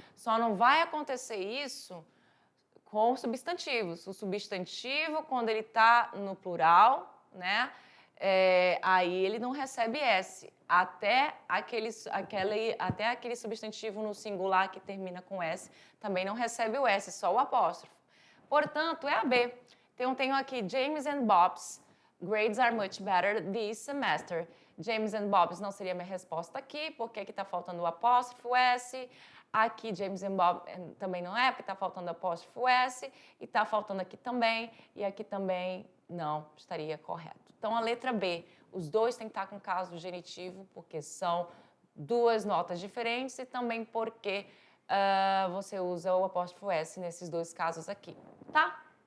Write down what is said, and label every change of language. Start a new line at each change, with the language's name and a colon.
Portuguese: Só não vai acontecer isso com os substantivos. O substantivo, quando ele está no plural, né, aí ele não recebe S. Até aquele substantivo no singular que termina com S também não recebe o S, só o apóstrofo. Portanto, é a B. Então, tenho aqui
English: James and Bob's grades are much better this semester.
Portuguese: James and Bob's não seria minha resposta aqui, porque aqui está faltando o apóstrofo S. Aqui, James and Bob também não é, porque está faltando o apóstrofo S. E está faltando aqui também. E aqui também não estaria correto. Então, a letra B. Os 2 têm que estar com caso genitivo, porque são 2 notas diferentes e também porque você usa o apóstrofo S nesses 2 casos aqui. Tá?